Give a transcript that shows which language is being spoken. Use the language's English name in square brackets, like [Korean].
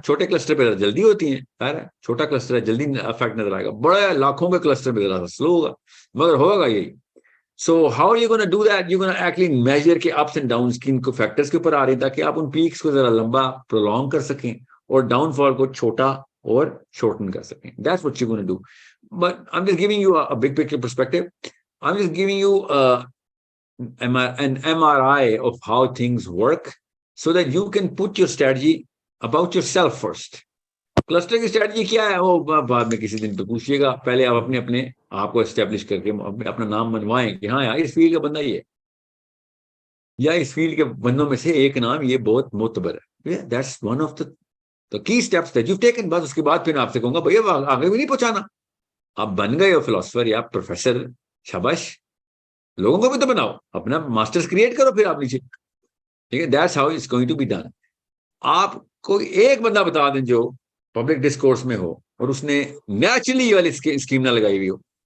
[Urdu] چھوٹے کلسٹر پہ جلدی ہوتی ہیں, خیر ہے, چھوٹا کلسٹر ہے جلدی افیکٹ نظر آئے گا, بڑے لاکھوں کے کلسٹر پہ ذرا سلو ہوگا, مگر ہوگا یہی. [English] so how you gonna do that, you gonna actually [Urdu] measure کے اپس اینڈ ڈاؤنس کن کو فیکٹرز کے اوپر آ رہی ہیں, تاکہ آپ ان پیکس کو ذرا لمبا پرولونگ کر سکیں اور ڈاؤن فال کو چھوٹا اور شورٹن کر سکیں. [English] That's what you gonna do. But I'm just giving you a big picture perspective. I'm just giving you an MRI of how things work so that you can put your strategy about yourself first. [Urdu] Cluster کی strategy کیا ہے وہ بعد میں کسی دن تو پوچھیے گا, پہلے آپ اپنے آپ کو اسٹیبلش کر کے اپنا نام منوائیں کہ ہاں یار اس فیلڈ کا بندہ یہ ہے. یا اس فیلڈ کے بندوں میں سے ایک نام یہ بہت معتبر ہے. [English] That's one of the key steps that you've taken. [Urdu] بس اس کے بعد پھر میں آپ سے کہوں گا بھیا آگے بھی نہیں پہنچانا. آپ بن گئے ہو فلاسفر یا پروفیسر, شاباش, لوگوں کو بھی تو بناؤ, اپنا ماسٹرز کریٹ کرو پھر آپ نیچے. ٹھیک ہے, [English] That's how it's going to be done. [Urdu] آپ کوئی ایک بندہ بتا دیں جو پبلک ڈسکورس میں ہو اور اس نے نیچرلی یہ والی اسکیم نہ لگائی ہوئی ہو.